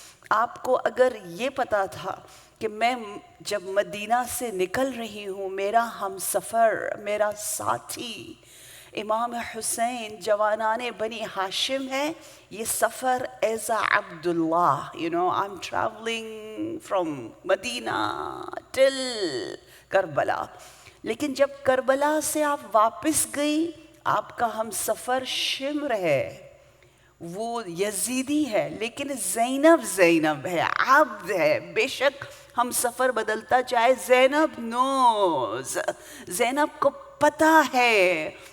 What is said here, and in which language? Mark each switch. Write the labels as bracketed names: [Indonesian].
[Urdu] آپ کو اگر یہ پتا تھا کہ میں جب مدینہ سے نکل رہی ہوں، میرا ہم سفر، میرا ساتھی امام حسین جوانان بنی ہاشم ہے، یہ سفر [English] as a [Urdu] Abdullah. [English] I'm traveling from Medina till Karbala. [Urdu] لیکن جب کربلا سے آپ واپس گئی، آپ کا ہم سفر شمر ہے، وہ یزیدی ہے، لیکن زینب زینب ہے، عبد ہے. بے شک ہم سفر بدلتا جائے، زینب [English] knows, [Urdu] زینب کو پتہ ہے